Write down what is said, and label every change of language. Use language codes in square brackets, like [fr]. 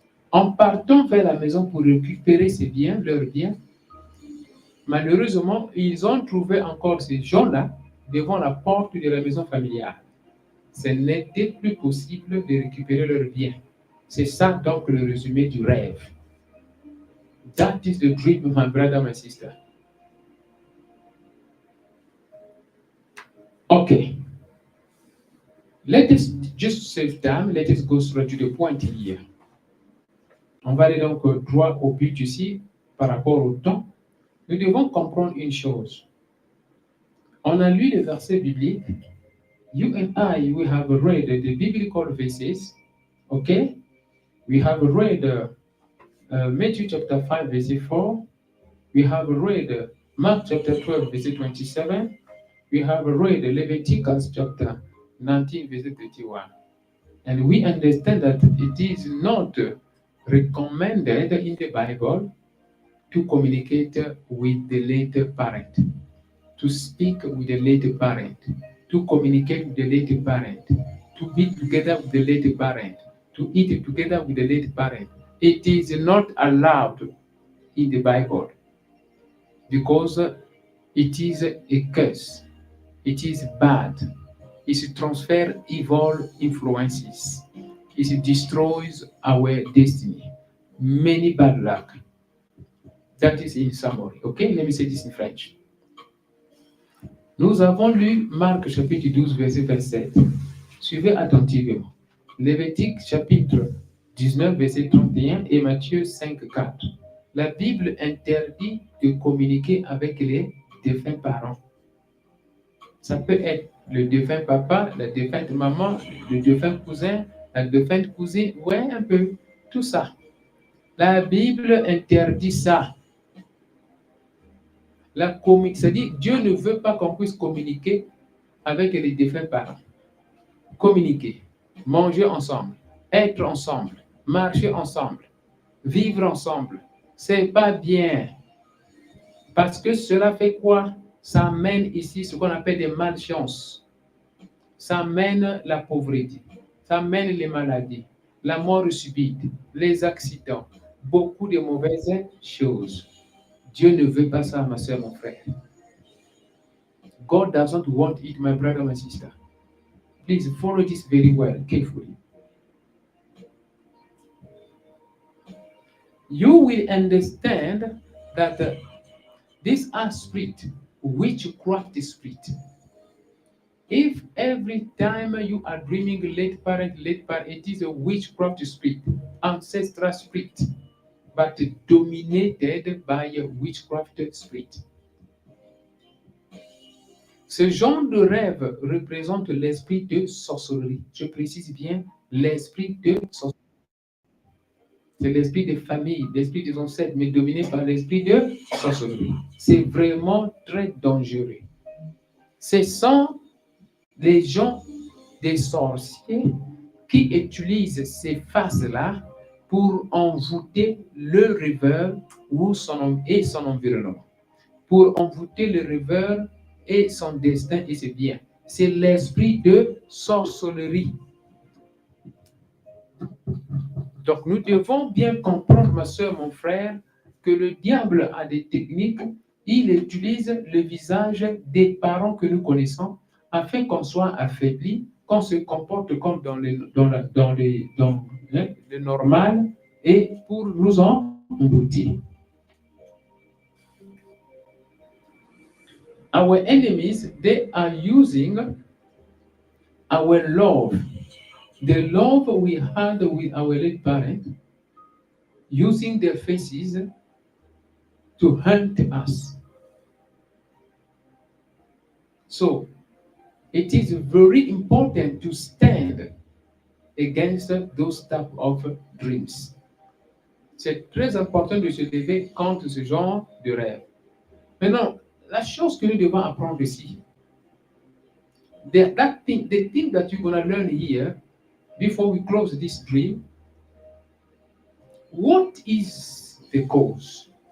[fr] En partant vers la maison pour récupérer leurs biens, malheureusement, ils ont trouvé encore ces gens-là devant la porte de la maison familiale. Ce n'était plus possible de récupérer leurs biens. C'est ça donc le résumé du rêve. [en] That is the dream, my brother, my sister. Okay. Let us just save time. Let us go straight to the point here. On va aller donc droit au but ici par rapport au temps. Nous devons comprendre une chose. On a lu les versets bibliques. You and I, we have read the biblical verses. Okay? We have read Matthew chapter 5, verse 4. We have read Mark chapter 12, verse 27. We have read Leviticus chapter 19, verse 31. And we understand that it is not recommended in the Bible to communicate with the late parent, to speak with the late parent, to communicate with the late parent, to be together with the late parent, to eat together with the late parent. It is not allowed in the Bible because it is a curse. It is bad. It transfers evil influences. It destroys our destiny. Many bad luck. That is in summary. Okay, let me say this in French. [fr] Nous avons lu Marc chapitre 12, verset 27. Suivez attentivement. Lévitique chapitre 19, verset 31 et Matthieu 5, 4. La Bible interdit de communiquer avec les défunts parents. Ça peut être le défunt papa, la défunte maman, le défunt cousin, la défunte cousine, ouais, un peu, tout ça. La Bible interdit ça. C'est-à-dire, Dieu ne veut pas qu'on puisse communiquer avec les défunts parents. Communiquer, manger ensemble, être ensemble, marcher ensemble, vivre ensemble. C'est pas bien. Parce que cela fait quoi? Ça mène ici ce qu'on appelle des malchances. Ça mène la pauvreté. Ça mène les maladies, la mort subite, les accidents, beaucoup de mauvaises choses. Dieu ne veut pas ça, ma soeur, mon frère. [en] God doesn't want it, my brother, my sister. Please follow this very well, carefully. You will understand that these are spirit, witchcraft spirit. If every time you are dreaming late parent, it is a witchcraft spirit, ancestral spirit, but dominated by a witchcraft spirit. [fr] Ce genre de rêve représente l'esprit de sorcellerie. Je précise bien, l'esprit de sorcellerie. C'est l'esprit de famille, l'esprit des ancêtres, mais dominé par l'esprit de sorcellerie. C'est vraiment très dangereux. Ce sont les gens des sorciers qui utilisent ces phases-là pour envoûter le rêveur et son environnement. Pour envoûter le rêveur et son destin et ses biens. C'est l'esprit de sorcellerie. Donc nous devons bien comprendre, ma soeur, mon frère, que le diable a des techniques. Il utilise le visage des parents que nous connaissons afin qu'on soit affaibli, qu'on se comporte comme dans le normal et pour nous emboutir. [en] Our enemies, they are using our love, the love we had with our late parent, using their faces to hunt us. So, it is very important to stand against those type of dreams. [fr] C'est très important de se lever contre ce genre de rêve. Maintenant, la chose que nous devons apprendre ici, [en] the thing that you're going to learn here before we close this dream, what is the cause?